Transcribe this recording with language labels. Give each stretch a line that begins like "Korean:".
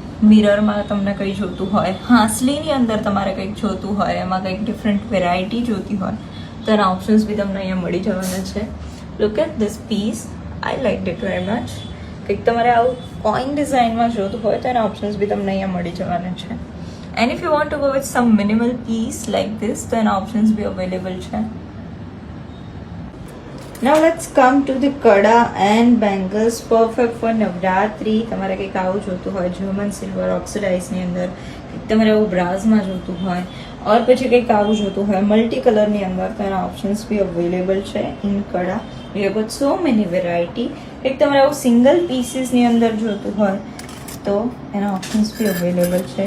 Gujarati: મિરરમાં તમને કંઈ જોતું હોય, હાંસલીની અંદર તમારે કંઈક જોતું હોય, એમાં કંઈક ડિફરન્ટ વેરાયટી જોતી હોય તો એના ઓપ્શન્સ બી તમને અહીંયા મળી જવાના છે.
English: Look at this piece, I like it very much.
Gujarati: કંઈક તમારે આવું કોઈન ડિઝાઇનમાં જોતું હોય તો એના ઓપ્શન્સ બી તમને અહીંયા મળી જવાના છે.
English: and if you want to go with some minimal piece like this,
Gujarati: તો એના ઓપ્શન્સ બી અવેલેબલ છે.
English: Now let's come to the kada and bangles perfect for Navratri.
Gujarati: તમારે કંઈક આવું જોતું હોય જર્મન સિલ્વર ઓક્સિડાઇઝની અંદર, તમારે આવું બ્રાઝમાં જોતું હોય ઓર પછી કંઈક આવું જોતું હોય મલ્ટી કલરની અંદર, તો એના ઓપ્શન્સ બી અવેલેબલ છે
English: In kada. We have got so many variety.
Gujarati: કંઈક તમારે આવું સિંગલ પીસીસની અંદર જોતું હોય તો એના ઓપ્શન્સ બી અવેલેબલ છે.